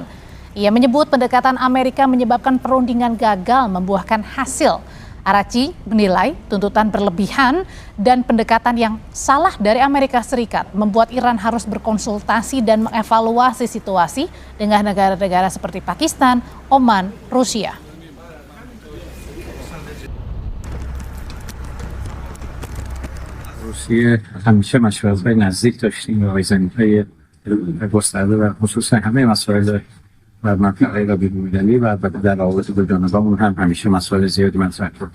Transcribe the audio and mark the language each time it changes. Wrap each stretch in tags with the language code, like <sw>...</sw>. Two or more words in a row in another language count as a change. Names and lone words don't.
<id>Ia menyebut pendekatan Amerika menyebabkan perundingan gagal membuahkan hasil. Araghchi menilai tuntutan berlebihan dan pendekatan yang salah dari Amerika Serikat membuat Iran harus berkonsultasi dan mengevaluasi situasi dengan negara-negara seperti Pakistan, Oman, Rusia.</id> <fa>روسیه همیشه مشورت‌های نزدیک داشتیم و زمینه‌های گسترده و خصوصا همه مسائل و منطقه و بین‌المللی و البته در روابط دو جانبه‌مون هم همیشه مسائل زیادی مطرح شد.</fa>